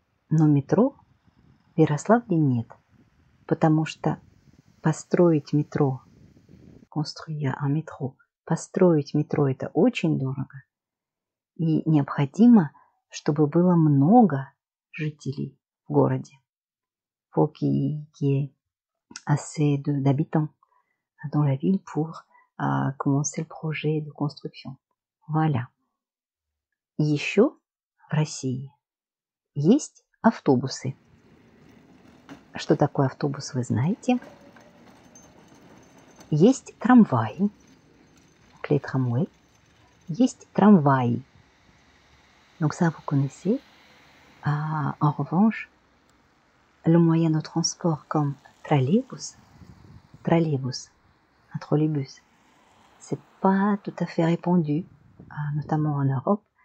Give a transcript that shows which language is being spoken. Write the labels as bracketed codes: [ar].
[ru] Но метро в Ярославле нет, потому что построить метро, [fr] construire un métro, [ru] построить метро – это очень дорого. И необходимо, чтобы было много жителей в городе. [fr] Faut qu'il y ait assez d'habitants dans la ville pour commencer le projet de construction. Voilà. [ru] Еще в России есть автобусы. Что такое автобус, вы знаете? Есть трамваи, les tramways. Есть трамваи. [fr] Donc ça, vous connaissez. En revanche, le moyen de transport comme trolleybus, un trolleybus, c'est pas tout à fait répandu, notamment en Europe.